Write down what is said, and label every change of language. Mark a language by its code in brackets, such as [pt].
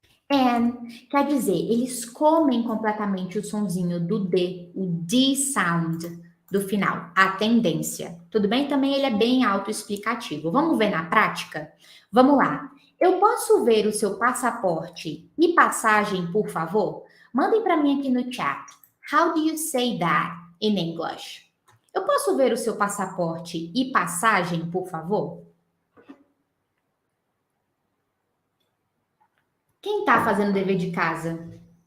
[pt] And quer dizer, eles comem completamente o sonzinho do D, o D sound do final, a tendência. Tudo bem? Também ele é bem autoexplicativo. Vamos ver na prática? Vamos lá. Eu posso ver o seu passaporte e passagem, por favor? Mandem para mim aqui no chat. [en] How do you say that in English? [pt] Eu posso ver o seu passaporte e passagem, por favor? Quem tá fazendo dever de casa?